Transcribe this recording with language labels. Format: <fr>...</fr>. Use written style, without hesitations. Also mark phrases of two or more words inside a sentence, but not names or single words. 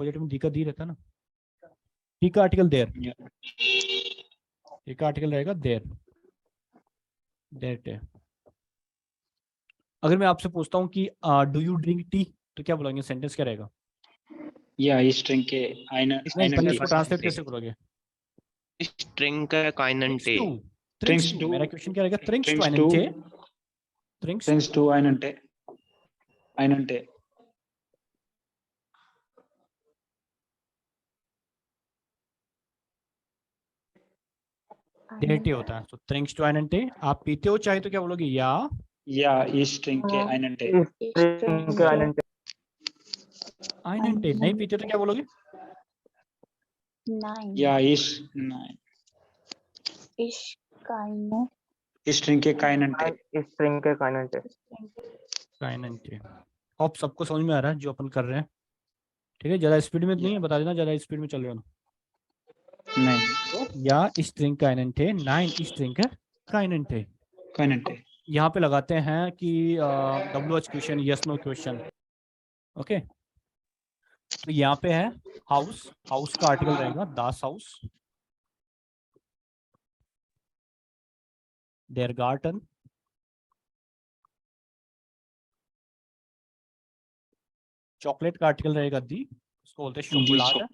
<hi>एक्कुजेटिव में डी का दी रहता है ना। डी का आर्टिकल देर, डी का आर्टिकल रहेगा देर, देर। अगर मैं आपसे पूछता हूँ कि</hi> <en>do you drink tea,</en> <hi>तो क्या बोलोगे? सेंटेंस क्या रहेगा?</hi> <de>Ja ich trinke einen</de> <hi>नहीं, पहले इसको ट्रांसलेट कैसे करोगे?</hi> <de>Ich trinke keinen Tee. Trinkst du।</de> <hi>मेरा क्वेश्चन क्या रहेगा?</hi> <de>Trinkst du einen Tee? Trinkst du einen Tee? Einen Tee.</de> <hi>देर टी होता है, तो</hi> <de>trinkst du einen Tee।</de> <hi>आप पीते हो चाय, तो क्या बोलोगे?</hi> <de>या Ja, ich trinke einen Tee. einen Tee।</de> <hi>नहीं पीते तो क्या बोलोगे?</hi> <de>Nein. Ja, nein. Ich keine. Ich trinke keinen Tee. keinen Tee।</de> <hi>अब सबको समझ में आ रहा है जो अपन कर रहे हैं? ठीक है, ज्यादा स्पीड में नहीं है, बता देना ज्यादा स्पीड में चल रहे हो ना।</hi> <de>Nein. तो या ich trinke keinen Tee, nein ich trinke keinen Tee। Keinen Tee.</de> <hi>यहाँ पे लगाते हैं कि</hi> <en>WH question, yes no question.</en> <hi>ओके, तो यहाँ पे है हाउस, हाउस का आर्टिकल रहेगा das हाउस, देयर गार्डन, चॉकलेट का आर्टिकल रहेगा दी, उसको बोलते हैं शोकोलाड।</hi>